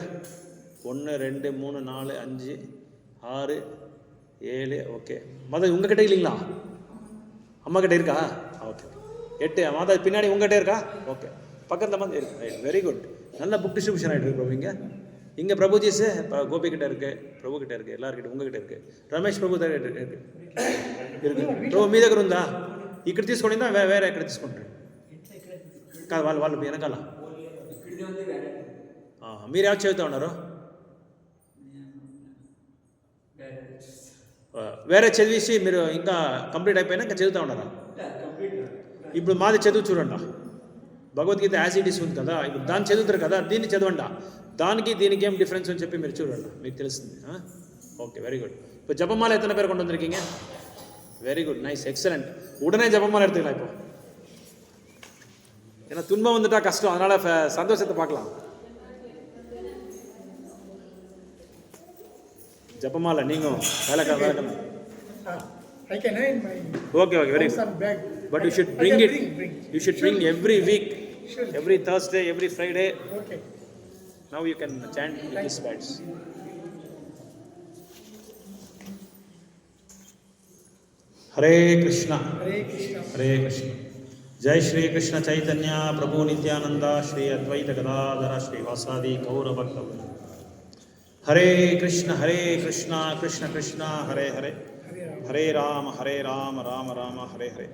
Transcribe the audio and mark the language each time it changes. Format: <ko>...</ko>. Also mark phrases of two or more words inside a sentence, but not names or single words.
<ta>1 2 3 4 5 6 7. ஓகே. மாதா உங்ககிட்ட இல்லைங்களா? அம்மா கிட்ட இருக்கா? ஓகே. 8. மாதா பின்னாடி உங்ககிட்ட இருக்கா? ஓகே. பக்கத்தில் வந்து இருக்கு. ரைட்,</ta> <en>very good.</en> <ta>நல்ல</ta> <en>book distribution</en> <ta>ஆகிட்டு இருக்கு பிரபு. இங்கே பிரபுஜிஸ் இப்போ கோபி கிட்ட இருக்குது, பிரபு கிட்ட இருக்குது, எல்லாருக்கிட்ட உங்ககிட்ட இருக்குது,</ta> <te>రమేష్ ప్రభు దగ్గర இருக்குது. ప్రభు మీ దగ్గర ఉందా? ఇక్కడ తీసుకుంటా వేరే ఎక్కడ తీసుకుంటారు? కాదు, వాళ్ళు వెనకాల. మీరు ఎవరు చదువుతూ ఉన్నారు? వేరే చదివేసి మీరు ఇంకా కంప్లీట్ అయిపోయినా ఇంకా చదువుతూ ఉన్నారా? ఇప్పుడు మాది చదువు చూడండి. భగవద్గీత యాజ్ ఇట్ ఈస్ ఉంది కదా, ఇప్పుడు దాన్ని చదువుతారు కదా, దీన్ని చదవండి. దానికి దీనికి ఏం డిఫరెన్స్ అని చెప్పి మీరు చూడండి, మీకు తెలుస్తుంది.</te> <en>Okay, very good.</en> <ta>இப்போ ஜபமாலை எத்தனை பேர் கொண்டு வந்திருக்கீங்க?</ta> <en>Very good, nice, excellent.</en> <ta>உடனே ஜபமாலை எடுத்துக்கலாம். இப்போ ஏன்னா துன்பம் வந்துட்டா கஷ்டம், அதனால் சந்தோஷத்தை பார்க்கலாம். ஜபமாலை நீங்கள் வேலைக்கான</ta> <en>okay okay, Very good. But you should bring it. You should bring every week, every Thursday, every Friday. Okay. Now you can chant with these words.</en> <sa>Hare Krishna, Hare Krishna, Hare Krishna. Jai Shri Krishna Chaitanya Prabhu Nityananda Shri Advaita Gadadhara Shri Vasadi Gaura Bhaktavrinda. Hare Krishna, Krishna Krishna, Hare Hare, Hare Rama, Rama Rama, Hare Hare.</sa>